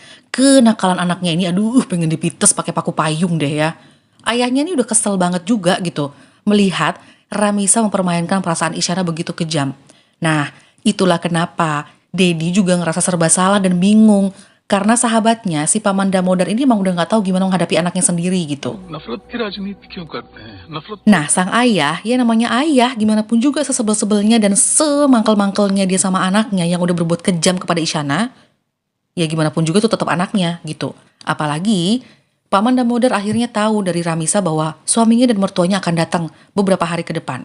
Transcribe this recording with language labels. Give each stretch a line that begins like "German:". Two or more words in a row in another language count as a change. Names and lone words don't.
Indonesian: Kenakalan anaknya ini aduh pengen dipites pakai paku payung deh ya. Ayahnya ini udah kesel banget juga gitu melihat Ramisa mempermainkan perasaan Isyana begitu kejam. Nah, itulah kenapa Dedi juga ngerasa serba salah dan bingung. Karena sahabatnya, si Paman Damodar ini emang udah gak tahu gimana menghadapi anaknya sendiri gitu.
Hindi: नफरत की राजनीति क्यों करते हैं नफरत
Indonesian: Nah, sang ayah, ya namanya ayah, gimana pun juga sesebel-sebelnya dan semangkel-mangkelnya dia sama anaknya yang udah berbuat kejam kepada Isyana, ya gimana pun juga itu tetap anaknya gitu. Apalagi, Paman Damodar akhirnya tahu dari Ramisa bahwa suaminya dan mertuanya akan datang beberapa hari ke depan.